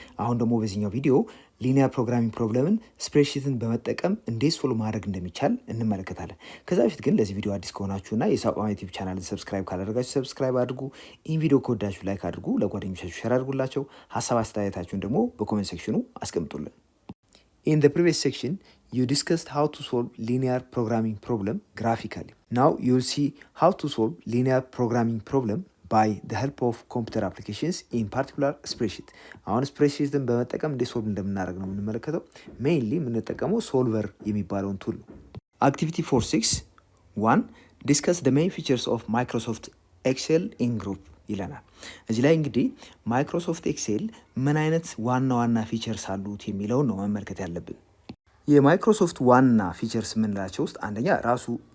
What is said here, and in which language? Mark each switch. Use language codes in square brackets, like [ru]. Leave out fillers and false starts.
[am] አሁን ደግሞ በዚህኛው ቪዲዮ ሊኒየር ፕሮግራሚንግ ፕሮብለምን ስፕሬድሺትን በመጠቀም እንዴት ሶልቭ ማድረግ እንደሚቻል እንመለከታለን። ከዛ በፊት ግን ለዚህ ቪዲዮ አዲስ ከሆናችሁና የሳቋማ ዩቲዩብ ቻናልን ሰብስክራይብ ካላደረጋችሁ ሰብስክራይብ አድርጉ። ይህን ቪዲዮ ከወዳችሁ ላይክ አድርጉ፣ ለጓደኞቻችሁ ሸር አድርጉላቸው። ሀሳብ አስተያየታችሁን ደግሞ በኮሜንት ሴክሽኑ አስቀምጡልን። [en] In the previous section, you discussed how to solve linear programming problem graphically. Now you'll see how to solve linear programming problem by the help of computer applications, in particular spreadsheet. [am] አሁን ስፕሬድሺትን በመጠቀም እንዴት ሶልቭ እንደምናደርግ ነው የምንመለከተው። ሜይንሊ የምንጠቀመው ሶልቨር የሚባለውን ቱል ነው። አክቲቪቲ 4.6 1 [en] discuss the main features of Microsoft Excel in group [am] ይለናል። እዚህ ላይ እንግዲህ ማይክሮሶፍት ኤክሴል ምን አይነት ዋና ዋና ፊቸርስ አሉት የሚለውን ነው መመልከት ያለብን። የማይክሮሶፍት ዋና ፊቸርስ የምንላቸው ውስጥ አንደኛ ራሱ